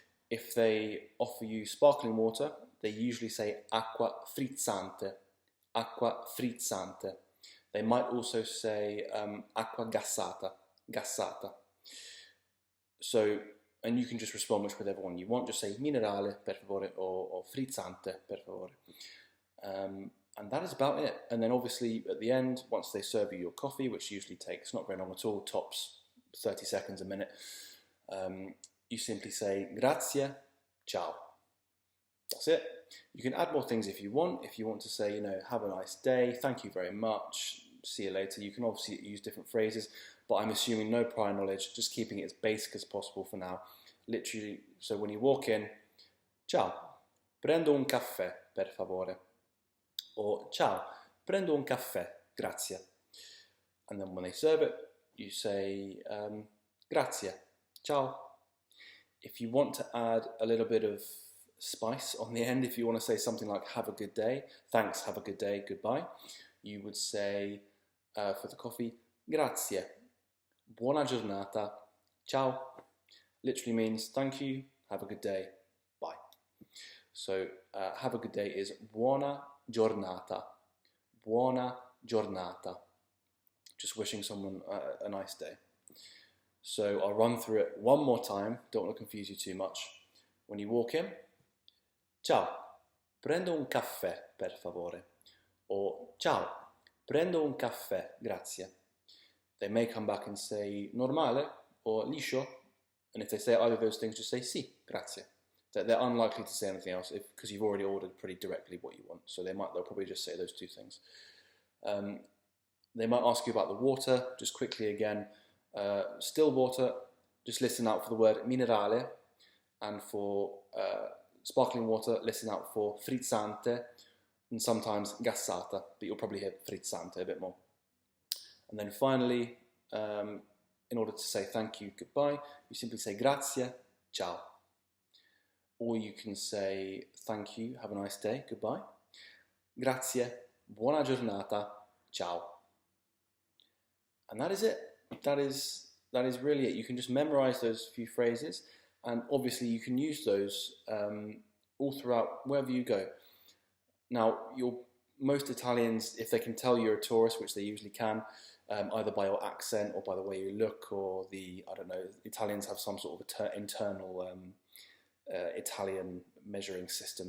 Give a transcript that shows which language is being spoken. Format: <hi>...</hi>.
<en>If they offer you sparkling water, they usually say</en> <it>acqua frizzante, acqua frizzante.</it> <en>They might also say</en> <it>acqua gassata, gassata.</it> <en>So, and you can just respond with whatever one you want. Just say</en> <it>minerale, per favore,</it> <en>or</en> <it>frizzante, per favore.</it> <en>And that is about it. And then obviously at the end, once they serve you your coffee, which usually takes not very long at all, tops 30 seconds, a minute, you simply say</en> <it>grazie, ciao.</it> <en>That's it. You can add more things if you want. If you want to say, have a nice day, thank you very much, see you later. You can obviously use different phrases, but I'm assuming no prior knowledge, just keeping it as basic as possible for now. Literally, so when you walk in,</en> <it>ciao, prendo un caffè, per favore.</it> <en>Or</en> <it>ciao, prendo un caffè, grazie.</it> <en>And then when they serve it, you say</en> <it>grazie, ciao.</it> <en>If you want to add a little bit of spice on the end, if you want to say something like have a good day, thanks, have a good day, goodbye, you would say for the coffee,</en> <it>grazie, buona giornata, ciao.</it> <en>Literally means thank you, have a good day, bye. So have a good day is</en> <it>buona giornata, buona giornata.</it> <en>Just wishing someone a nice day. So I'll run through it one more time, don't want to confuse you too much. When you walk in,</en> <it>ciao, prendo un caffè, per favore.</it> <en>Or</en> <it>ciao, prendo un caffè, grazie.</it> <en>They may come back and say normale or liscio, and if they say either of those things, just say</en> <it>sì, grazie.</it> <en>They're unlikely to say anything else because you've already ordered pretty directly what you want. So they'll probably just say those two things. They might ask you about the water, just quickly again. Still water, just listen out for the word minerale, and for sparkling water, listen out for frizzante, and sometimes gassata, but you'll probably hear frizzante a bit more. And then finally, in order to say thank you, goodbye, you simply say</en> <it>grazie, ciao.</it> <en>Or you can say thank you, have a nice day, goodbye.</en> <it>Grazie, buona giornata, ciao.</it> <en>And that is it. That is really it. You can just memorize those few phrases, and obviously you can use those all throughout wherever you go. Now, most Italians, if they can tell you're a tourist, which they usually can, either by your accent or by the way you look, or Italians have some sort of internal Italian measuring system.</en>